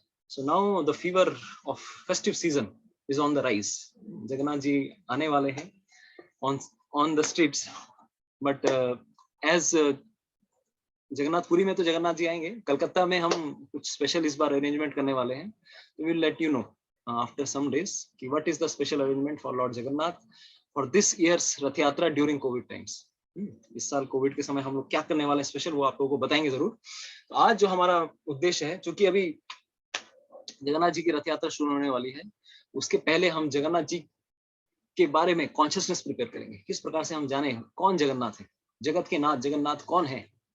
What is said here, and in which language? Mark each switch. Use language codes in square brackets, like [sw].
[en] So now the fever of festive season is on the rise. [hi] Jagannath ji आने वाले हैं [en] on the streets, but as [hi] Jagannathpuri में तो जगन्नाथ जी आएंगे, कलकत्ता में हम कुछ स्पेशल इस बार अरेंजमेंट करने वाले हैं। [en] We will let you know after some days कि what is the special arrangement for Lord Jagannath for this year's Rath Yatra during COVID times। [hi] इस साल कोविड के समय हम लोग क्या करने वाले हैं स्पेशल, वो आप लोगों को बताएंगे जरूर। तो आज जो हमारा उद्देश्य है, चूंकि अभी जगन्नाथ जी की रथ यात्रा शुरू होने वाली है, उसके पहले हम जगन्नाथ जी के बारे में कॉन्शियसनेस प्रिपेयर करेंगे, किस प्रकार से हम जाने कौन जगन्नाथ है, जगत के नाथ जगन्नाथ कौन है।